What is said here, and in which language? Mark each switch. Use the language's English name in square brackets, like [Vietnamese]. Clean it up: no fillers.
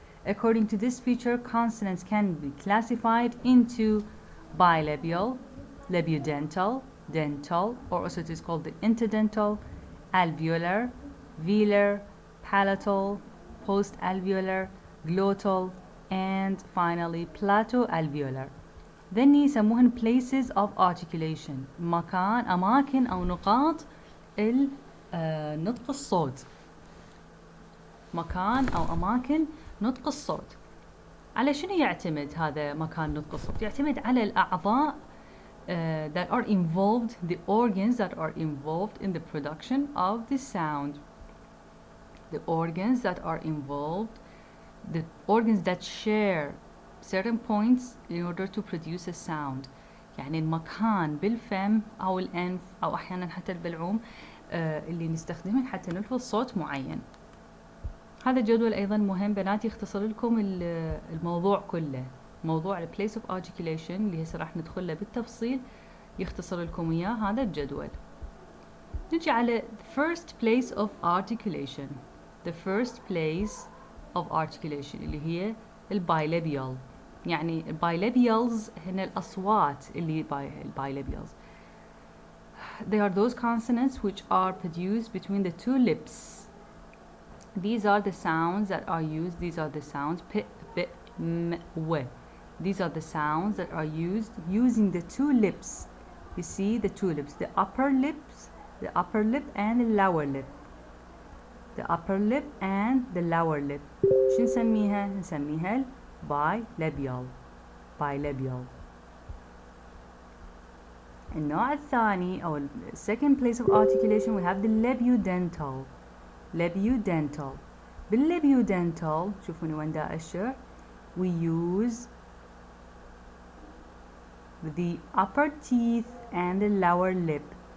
[English] According to this feature, consonants can be classified into bilabial, labiodental, dental, or also it is called the interdental, alveolar, velar, palatal, post-alveolar, glottal, and finally Plato-Alveolar. [Arabic] then يسموهن places of articulation أماكن أو نقاط نطق الصوت مكان أو أماكن نطق الصوت. على شنو يعتمد هذا مكان نطق الصوت؟ يعتمد على الأعضاء [English] that are involved, the organs that are involved in the production of the sound. The organs that are involved, the organs that share certain points in order to produce a sound. [Arabic] يعني المكان بالفم أو الأنف أو أحيانا حتى البلعوم اللي نستخدمه حتى نلفظ صوت معين. هذا الجدول أيضا مهم بناتي، يختصر لكم الموضوع كله. موضوع place of articulation اللي هسه راح ندخل له بالتفصيل يختصر لكم إياه هذا الجدول. نجي على [English] first place of articulation. The first place of articulation [Arabic] اللي هي البايلابيال. يعني البايلابيالز هن الأصوات اللي البايلابيالز. [English] They are those consonants which are produced between the two lips. These are the sounds that are used. These are the sounds p, b, m, w. These are the sounds that are used using the two lips. You see the two lips, the upper lip and the lower lip. The upper lip and the lower lip. [Arabic] شو نسميها؟ نسميها bilabial. [English] Bilabial. [Arabic] النوع الثاني أو [English] second place of articulation we have the labiodental. [Arabic] Labiodental. باللابيودنتال شوفوني وين دا أشر. [English] We use the upper teeth and the lower lip.